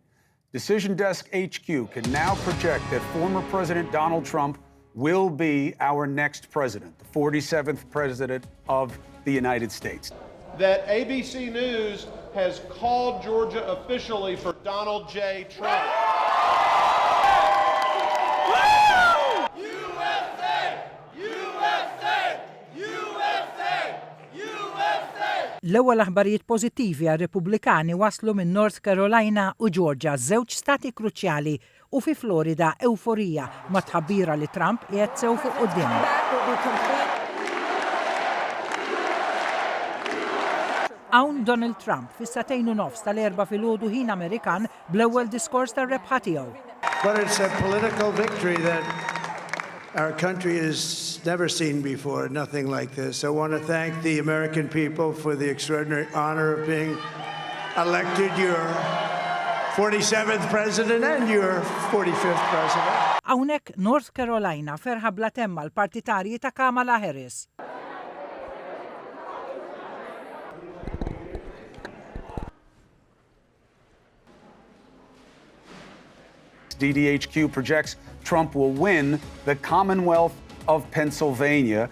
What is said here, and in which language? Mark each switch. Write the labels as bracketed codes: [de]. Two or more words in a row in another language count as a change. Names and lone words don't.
[en] Decision Desk HQ can now project that former President Donald Trump will be our next president, the 47th president of the United States. That ABC News has called Georgia officially for Donald J. Trump. [mt] L-ewwel aħbarijiet pożittivi għar-Repubblikani waslu minn North Carolina u Georgia, żewġ stati kruċjali, u fi Florida euforija ma tħabbira li Trump qiegħed sew fuq quddiem. Hawn Donald Trump fis-satejn u nofs tal-erba' filgħodu ħin Amerikan bl-ewwel diskors tar-rebħa tiegħu. [en] But it's a political victory that our country has never seen before, nothing like this. I want to thank the American people for the extraordinary honor of being elected your 47th president and your 45th president. [mt] Hawnhekk North Carolina ferħa bla temma l-partitarji ta' Kamala Harris. [en] DDHQ projects Trump will win the Commonwealth of Pennsylvania.